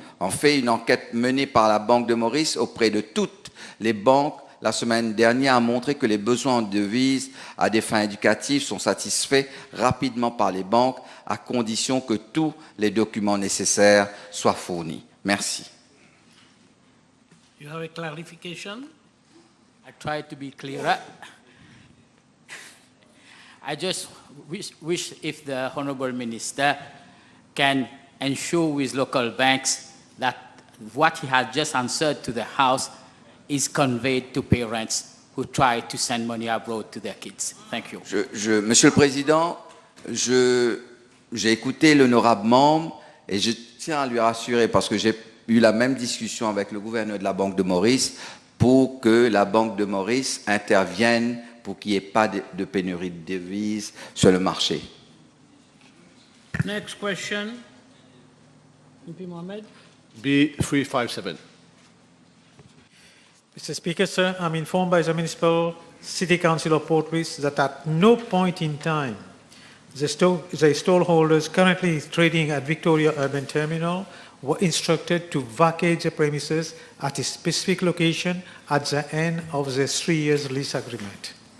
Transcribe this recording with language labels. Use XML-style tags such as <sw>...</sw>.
<fr>En fait, une enquête menée par la Banque de Maurice auprès de toutes les banques la semaine dernière a montré que les besoins en devises à des fins éducatives sont satisfaits rapidement par les banques à condition que tous les documents nécessaires soient fournis. Merci.</fr> <en>You have a clarification? I try to be clearer. I just wish if the Honourable Minister can ensure with local banks that what he has just answered to the House is conveyed to parents who try to send money abroad to their kids. Thank you.</en> <fr>Monsieur le Président, j'ai écouté l'honorable membre et je tiens à lui rassurer parce que j'ai eu la même discussion avec le gouverneur de la Banque de Maurice pour que la Banque de Maurice intervienne pour qu'il n'y ait pas de pénurie de devises sur le marché.</fr> <en>Next question, MP Mohamed. B357. Mr. Speaker, sir, I'm informed by the Municipal City Council of Port Louis that at no point in time the stallholders currently trading at Victoria Urban Terminal were instructed to vacate the premises at a specific location at the end of the 3 years lease agreement.</en>